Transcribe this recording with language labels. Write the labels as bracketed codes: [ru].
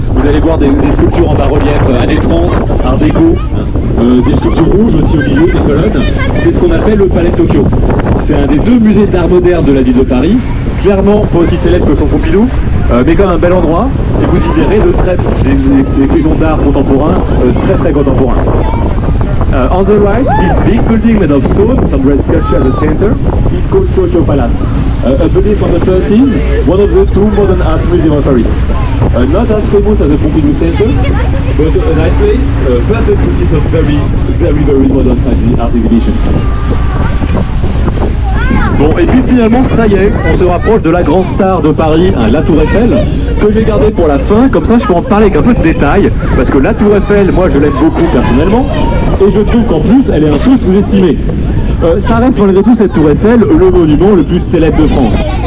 [fr] Vous allez voir des sculptures en bas-relief années 30, art déco, des sculptures rouges aussi au milieu, des colonnes. C'est ce qu'on appelle le Palais de Tokyo. C'est un des deux musées d'art moderne de la ville de Paris. Clairement pas aussi célèbre que son Pompidou, mais quand même un bel endroit. Et vous y verrez des expositions d'art contemporain, très contemporains. [en] On the right, this big building made of stone, some red sculpture at the center, is called Tokyo Palace. A building from the 30s, one of the two modern art museums of Paris. Not as famous as the Pompidou Center, but a nice place, perfect to see some very modern art exhibition. [fr] Bon, et puis finalement, ça y est, on se rapproche de la grande star de Paris, la Tour Eiffel, que j'ai gardée pour la fin, comme ça je peux en parler avec un peu de détails, parce que la Tour Eiffel, moi je l'aime beaucoup personnellement, et je trouve qu'en plus, elle est un peu sous-estimée. Ça reste malgré tout cette Tour Eiffel, le monument le plus célèbre de France.